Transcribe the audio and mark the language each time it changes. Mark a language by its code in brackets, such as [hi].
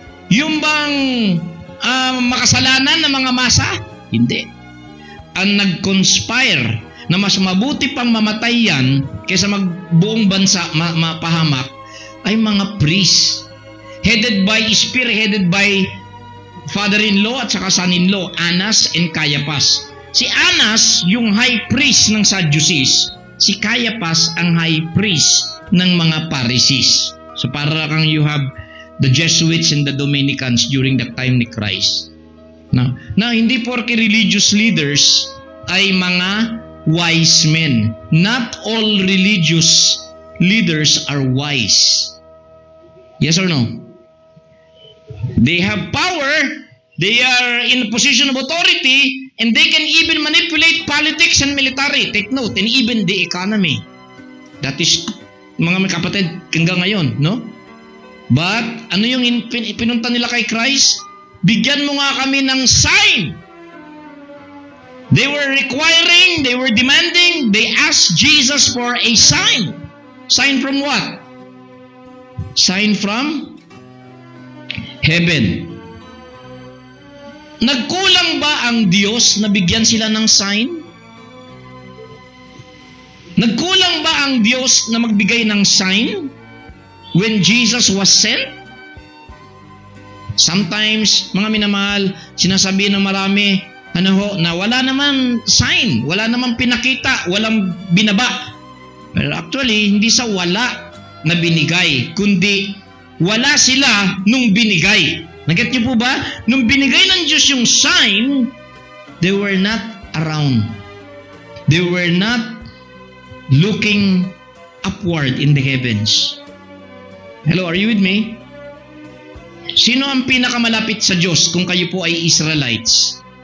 [tl] Yung bang makasalanan ng mga masa? Hindi. Ang nag-conspire na mas mabuti pang mamatay yan kaysa magbuong bansa mapahamak ay mga priests. [en] Spearheaded by father-in-law [tl] at saka [en] son-in-law, Annas and Caiaphas. [tl] Si Annas, yung high priest ng Sadducees. Si Caiaphas, ang high priest ng mga Pharisees. [en] So [tl] para kang [en] you have the Jesuits and the Dominicans during the time ni Christ. [tl] Now hindi porke religious leaders ay mga wise men. [en] Not all religious leaders are wise. Yes or no? They have power, they are in a position of authority, and they can even manipulate politics and military. Take note, and even the economy. That is, [tl] mga kapatid, hanggang ngayon, no? But, ano yung pinunta nila kay Christ? Bigyan mo nga kami ng sign. [en] They were requiring, they were demanding, they asked Jesus for a sign. Sign from what? Sign from heaven. [tl] Nagkulang ba ang Diyos na bigyan sila ng sign? Nagkulang ba ang Diyos na magbigay ng sign [en] when Jesus was sent? Sometimes, [tl] mga minamahal, sinasabi ng marami, na wala naman sign, wala naman pinakita, walang binaba. Pero actually, hindi sa wala na binigay, kundi wala sila nung binigay. Naget niyo po ba? Nung binigay ng Diyos yung sign, [en] they were not around. They were not looking upward in the heavens. Hello, are you with me? [tl] Sino ang pinakamalapit sa Diyos kung kayo po ay Israelites?